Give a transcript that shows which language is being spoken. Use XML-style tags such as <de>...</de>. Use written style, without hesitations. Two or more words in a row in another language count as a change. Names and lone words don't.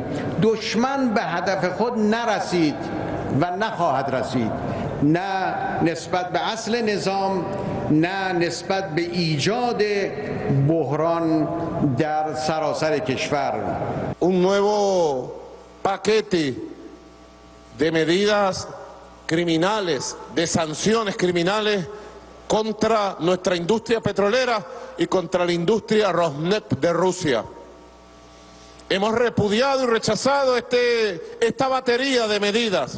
<fa>دشمن به هدف خود نرسید و نخواهد رسید، نه نسبت به اصل نظام، نه نسبت به ایجاد بحران در سراسر کشور.</fa> <es>Un nuevo paquete de medidas criminales, de sanciones criminales contra nuestra industria petrolera y contra la industria Rosneft de Rusia. Hemos repudiado y rechazado esta batería de medidas.</es>